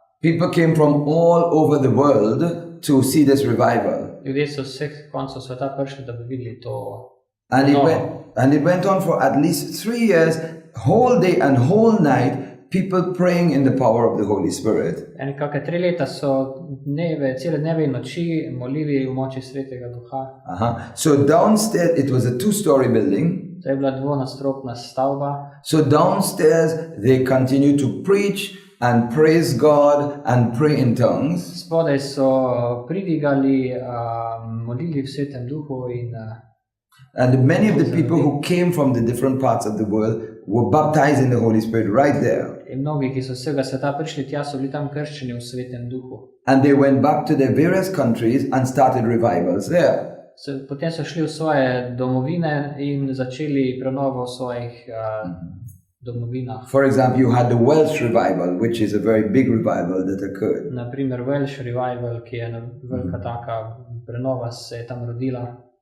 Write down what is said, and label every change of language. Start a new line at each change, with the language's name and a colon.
English: People came from all over the world to see this revival.
Slovenian: Ljudje so z vseh koncev sveta prišli, da bi videli to.
English: And it went on for at least 3 years, whole day and whole night, people praying in the power of the Holy Spirit.
Slovenian: En kakšne 3 leta so cele dneve in noči molili v moči Svetega Duha.
English: So downstairs, it was a 2-story building.
Slovenian: To je bila dvonadstropna stavba.
English: So downstairs they continue to preach and praise God and pray in tongues.
Slovenian: Spodaj so pridigali, molili v Svetem Duhu in
English: And many of the people who came from the different parts of the world were baptized in the Holy Spirit right there.
Slovenian: in mnogi, ki so z vsega sveta prišli tja, so bili tam krščeni v Svetem Duhu.
English: And they went back to their various countries and started revivals there.
Slovenian: Potem so šli v svoje domovine in začeli prenovo v svojih domovinah.
English: For example, you had the Welsh revival, which is a very big revival that occurred.
Slovenian: Naprimer Welsh revival, ki je velika taka prenova, se je tam rodila.